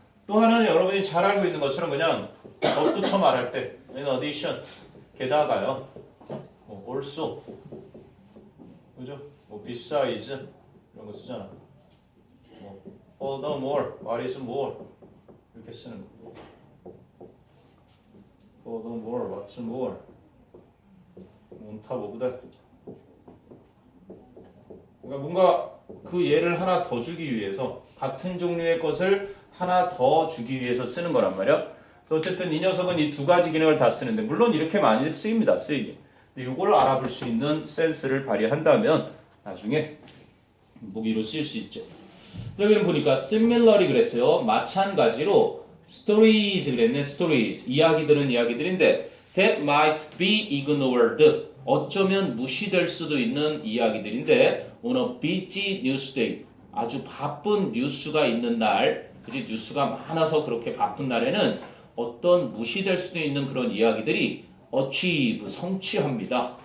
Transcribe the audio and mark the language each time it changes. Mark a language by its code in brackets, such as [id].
[ko] 또 하나는 여러분이 잘 알고 있는 것처럼 그냥 덧붙여 말할 때 [en] in addition, [ko] 게다가요. 뭐 [en] also, [ko] 그죠? 뭐 [en] besides [ko] 이런 거 쓰잖아. 뭐 [en] furthermore, what is more [ko] 이렇게 쓰는 거. [en] furthermore, what's more on top of that. [ko] 그러니까 뭔가 그 예를 하나 더 주기 위해서 같은 종류의 것을 하나 더 주기 위해서 쓰는 거란 말이야. 그래서 어쨌든 이 녀석은 이 두 가지 기능을 다 쓰는데 물론 이렇게 많이 쓰입니다. 쓰이기. 근데 이걸 알아볼 수 있는 센스를 발휘한다면 나중에 무기로 쓰일 수 있죠. 여기는 보니까 [en] similarly [ko] 그랬어요. 마찬가지로 [en] stories [ko] 그랬네. [en] stories. [ko] 이야기들은 이야기들인데 [en] that might be ignored. [ko] 어쩌면 무시될 수도 있는 이야기들인데 [en] on a busy news day. [ko] 아주 바쁜 뉴스가 있는 날, 그지 뉴스가 많아서 그렇게 바쁜 날에는 어떤 무시될 수도 있는 그런 이야기들이 [en] achieve [ko] 성취합니다.